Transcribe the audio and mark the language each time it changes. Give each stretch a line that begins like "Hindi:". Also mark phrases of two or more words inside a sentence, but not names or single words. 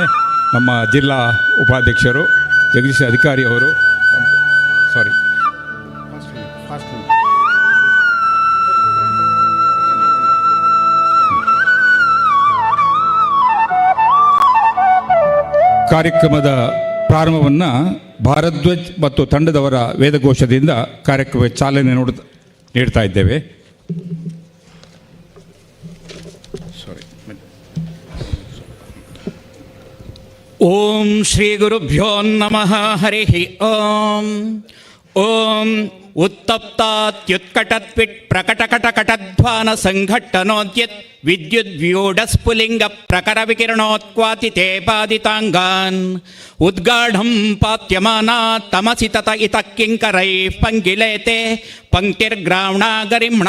Kannada: ನಮ್ಮ ಜಿಲ್ಲಾ ಉಪಾಧ್ಯಕ್ಷರು ಜಗದೀಶ್ ಅಧಿಕಾರಿ ಅವರು, ಸಾರಿ, ಕಾರ್ಯಕ್ರಮದ ಪ್ರಾರಂಭವನ್ನು ಭಾರದ್ವಾಜ್ ಮತ್ತು ತಂಡದವರ ವೇದಘೋಷದಿಂದ ಕಾರ್ಯಕ್ರಮಕ್ಕೆ ಚಾಲನೆ ನೀಡ್ತಾ ಇದ್ದೇವೆ.
Sanskrit: ಓಂ ಶ್ರೀ ಗುರುಭ್ಯೋ ನಮಃ. ಹರಿ ಓಂ. ಓಂ ಉತ್ತಪ್ತಾತ್ಯುತ್ಕಟತ್ವಿಟ್ ಪ್ರಕಟಕಟಕಟಧ್ವಾನ ಸಂಘಟ್ಟನೋದ್ಯತ್ ವಿದ್ಯುದ್ವ್ಯೂಢಸ್ಫುಲಿಂಗ ಪ್ರಕರ ವಿಕಿರಣೋತ್ಕ್ವಾತಿತೆ ಪಾದಿತಾಂಗಾನ್ ಉದ್ಗಾಢಂ ಪಾತ್ಯಮಾನಾ ತಮಸಿ ತತ ಇತಃ ಕಿಂಕರೈಃ ಪಂಗಿಲೇತೆ ಪಂಕ್ತಿರ್ಗ್ರಾವಣಾ ಗರಿಮ್ಣಾ